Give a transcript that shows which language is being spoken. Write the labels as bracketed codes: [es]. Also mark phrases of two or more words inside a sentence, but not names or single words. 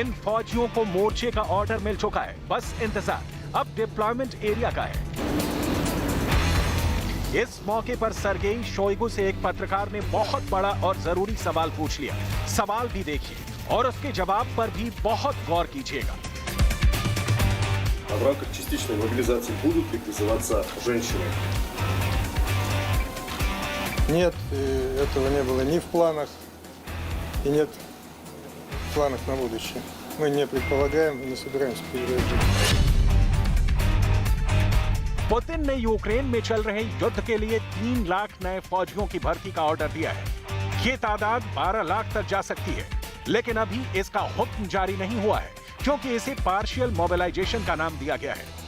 [hi] इन फौजियों को मोर्चे का ऑर्डर मिल चुका है, बस इंतजार अब [en] deployment area [hi] का है। इस मौके पर सर्गेई शोइगु से एक पत्रकार ने बहुत बड़ा और जरूरी सवाल पूछ लिया। सवाल भी देखिए और उसके जवाब पर भी बहुत गौर कीजिएगा। [ru] В рамках частичной мобилизации будут ли призываться женщины? Нет, этого не было ни в планах и нет в планах на будущее. Мы не предполагаем и не собираемся переезжать. [hi] पुतिन ने यूक्रेन में चल रहे युद्ध के लिए 3 लाख नए फौजियों की भर्ती का ऑर्डर दिया है। ये तादाद 12 लाख तक जा सकती है, लेकिन अभी इसका हुक्म जारी नहीं हुआ है क्योंकि इसे [en] partial mobilization [hi] का नाम दिया गया है।